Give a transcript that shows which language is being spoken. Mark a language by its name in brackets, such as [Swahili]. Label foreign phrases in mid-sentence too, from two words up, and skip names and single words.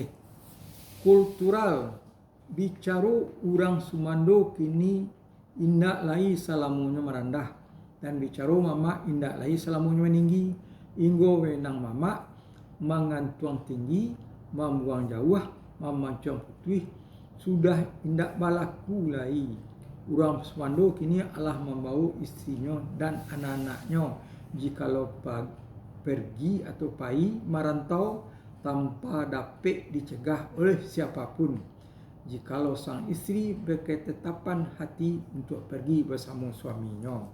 [Minangkabau] Kultural bicaru urang Sumando kini indak lai salamunyo merendah dan bicaru mama indak lai salamunyo meninggi. Inggo wenang mama mengantuang tinggi, membuang jauh, memancong putih sudah indak balaku lai. [Indonesian] Urang Sumando kini alah membawa istrinya dan anak-anaknya jikalau pergi atau pai merantau tanpa dapat dicegah oleh siapapun. Jikalau sang istri berketetapan hati untuk pergi bersama suaminya.